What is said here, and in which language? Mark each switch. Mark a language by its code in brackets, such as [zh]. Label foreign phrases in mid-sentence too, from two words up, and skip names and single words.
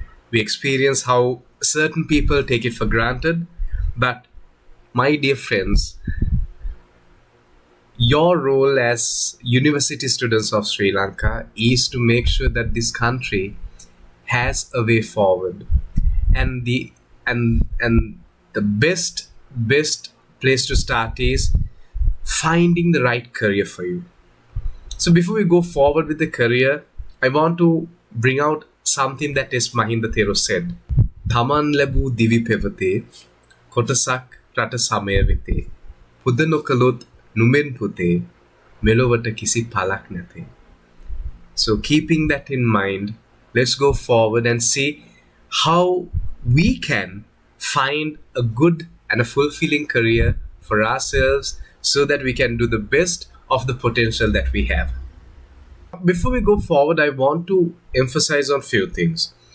[en] We experience how certain people take it for granted, but my dear friends, your role as university students of Sri Lanka is to make sure that this country has a way forward, and the best place to start is finding the right career for you. So before we go forward with the career, I want to bring out something that is Mahinda Thero said. [si] තමන් ලැබූ දිවි පැවැත්මේ කොටසක් රට සමය වෙතේ පුද නොකළොත් නුඹෙන් පුතේ මෙලොවට කිසි පළක් නැතේ. [en] So keeping that in mind, let's go forward and see how we can find a good and a fulfilling career for ourselves so that we can do the best of the potential that we have. Before we go forward, I want to emphasize on few things.